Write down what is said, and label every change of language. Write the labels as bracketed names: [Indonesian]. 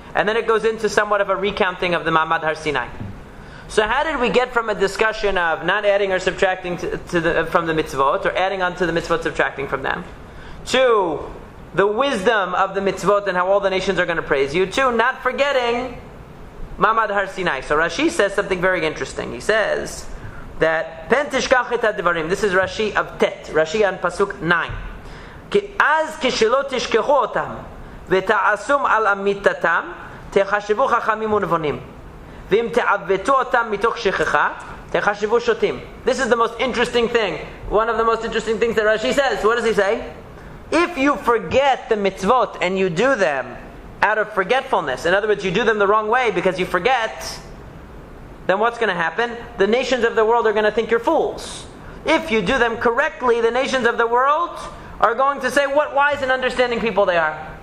[English] And then it goes into somewhat of a recounting of the Ma'amad Har Sinai. So how did we get from a discussion of not adding or subtracting from the mitzvot, or adding on to the mitzvot, subtracting from them, to the wisdom of the mitzvot and how all the nations are going to praise you, to not forgetting Ma'amad Har Sinai. So Rashi says something very interesting. He says that [Hebrew] Pen tishkach et hadvarim. [English] This is Rashi of Tet. Rashi on Pasuk 9. [Hebrew] אז כשלא תשכחו אותם ותעשום על אמיתתם תחשבו חכמים ונבונים ואם תעוותו אותם מתוך שכחה תחשבו שוטים. [English] This is the most interesting thing. One of the most interesting things that Rashi says. What does he say? If you forget the mitzvot and you do them out of forgetfulness, in other words, you do them the wrong way because you forget, then what's going to happen? The nations of the world are going to think you're fools. If you do them correctly, the nations of the world are going to say what wise and understanding people they are.